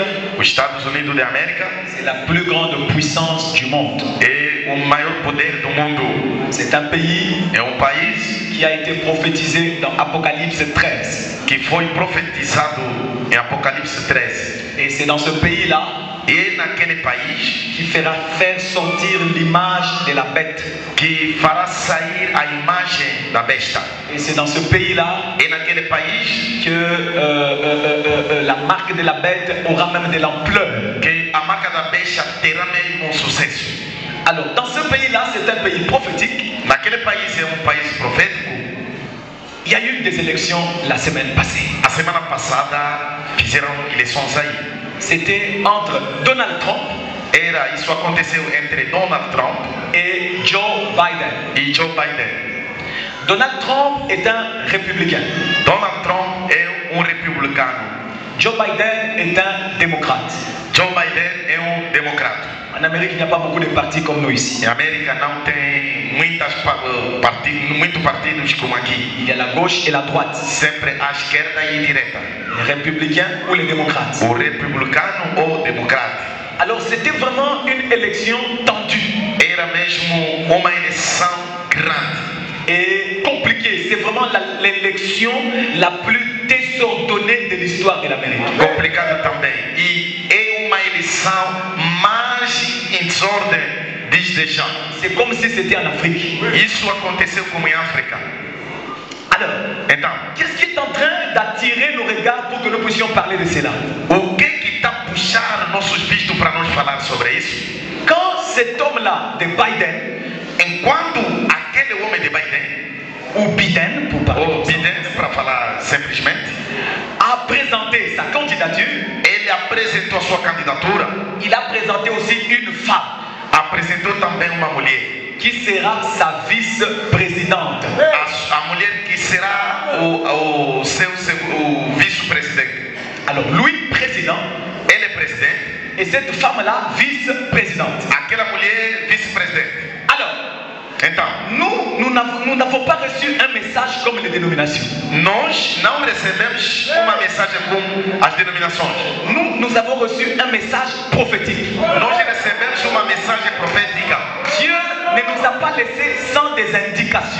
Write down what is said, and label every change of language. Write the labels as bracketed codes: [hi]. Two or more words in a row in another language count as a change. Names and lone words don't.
[pt] Os Estados Unidos da América [fr] c'est la plus grande puissance du monde. [pt] é o maior poder do mundo. [fr] C'est un pays [pt] É um país [fr] qui a été prophétisé dans Apocalypse 13. [pt] que foi profetizado em Apocalipse 13. [fr] Et c'est dans ce pays-là [pt] E naquele país [fr] qui fera faire sortir l'image de la bête. [pt] que fará sair a imagem da besta. [fr] Et c'est dans ce pays-là [pt] E naquele país [fr] que la marque de la bête aura même de l'ampleur. [pt] que a marca da besta terá mesmo um sucesso. [fr] Alors, dans ce pays-là, c'est un pays prophétique. [pt] Naquele país é um país profético. [fr] Il y a eu des élections la semaine passée. [pt] A semana passada fizeram eleições aí. [fr] C'était entre Donald Trump [pt] Isso aconteceu entre Donald Trump [fr] et Joe Biden. [pt] e Joe Biden. [fr] Donald Trump est un républicain. [pt] Donald Trump é um republicano. [fr] Joe Biden est un démocrate. [pt] Joe Biden é democrata. [fr] En Amérique, il n'y a pas beaucoup de partis comme nous ici. [pt] Em América não tem muitos partidos como aqui. [fr] Il y a la gauche et la droite. [pt] Sempre à esquerda e direita. [fr] Les républicains ou les démocrates. [pt] O republicano ou democrata. [fr] Alors c'était vraiment une élection tendue. [pt] Era mesmo uma eleição grande. [fr] Et compliquée. C'est vraiment l'élection la plus désordonnée de l'histoire de l'Amérique. [pt] Complicada também. E é uma eleição mais em desordem desde já. [fr] C'est comme si c'était en Afrique. [pt] Isso aconteceu como em África. [fr] Alors, [pt] então, [fr] qu'est-ce qui est en train d'attirer nos regards pour que nous puissions parler de cela? [pt] O que está a puxar nossos vistos para nós falar sobre isso? [fr] Quand cet homme-là de Biden, [pt] enquanto aquele homem de Biden, [fr] ou Biden, pour parler [pt] ou Biden para falar simplesmente, [fr] a présenté sa candidature, [pt] ele apresentou a sua candidatura, [fr] il a présenté aussi une femme, [pt] apresentou também uma mulher, [fr] qui sera sa vice-présidente. [pt] A mulher que será o vice-presidente. [fr] Alors lui, président, [pt] ele é presidente, [fr] et cette femme-là, vice-présidente. [pt] Aquela mulher, vice-presidente. [fr] Alors, [pt] então, [fr] nous n'avons pas reçu un message comme les dénominations. [pt] Nós não recebemos uma mensagem como as denominações. [fr] Nous avons reçu un message prophétique. [pt] Nós recebemos uma mensagem profética. [fr] Dieu ne nous a pas laissés sans des indications.